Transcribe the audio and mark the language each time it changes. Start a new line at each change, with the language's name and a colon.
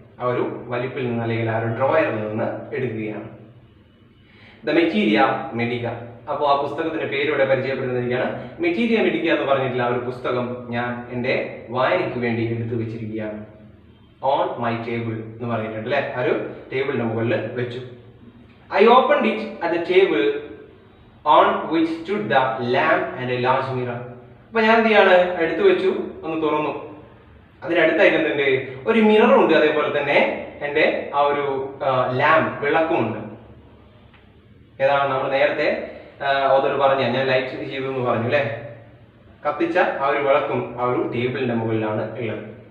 Malayalam: ആ ഒരു വലിപ്പിൽ നിന്ന് അല്ലെങ്കിൽ ആ ഒരു ഡ്രോയറിൽ നിന്ന് എടുക്കുകയാണ്. ദ മെറ്റീരിയ മെഡിക്ക. അപ്പോൾ ആ പുസ്തകത്തിന്റെ പേര് ഇവിടെ പരിചയപ്പെടുത്തിയിരിക്കുകയാണ്. മെറ്റീരിയ മെഡിക്ക എന്ന് പറഞ്ഞിട്ടുള്ള ആ ഒരു പുസ്തകം ഞാൻ എൻ്റെ വായനയ്ക്ക് വേണ്ടി എടുത്തു വെച്ചിരിക്കുകയാണ്.
English: on my table
Malayalam: എന്ന് പറഞ്ഞിട്ടുണ്ട് അല്ലെ, ആ ഒരു ടേബിളിന്റെ മുകളിൽ വെച്ചു.
English: I opened it at the table on which stood the lamp and a large mirror.
Malayalam: അപ്പോൾ ഞാൻ എന്ത് ചെയ്യാണ്, എടുത്തു വെച്ചു, ഒന്ന് തുറന്നു. അതിനടുത്തായിട്ട് എന്തുണ്ട്, ഒരു മിററും ഉണ്ട്, അതേപോലെ തന്നെ എൻ്റെ ആ ഒരു ലാമ്പ് വിളക്കുമുണ്ട്. ഏതാണ് നമ്മൾ നേരത്തെ ഓതർ പറഞ്ഞ, ഞാൻ ലൈറ്റ് ചെയ്തു എന്ന് പറഞ്ഞു അല്ലെ, കത്തിച്ച ആ ഒരു വിളക്കും ആ ഒരു ടേബിളിന്റെ മുകളിലാണ് ഉള്ളത്.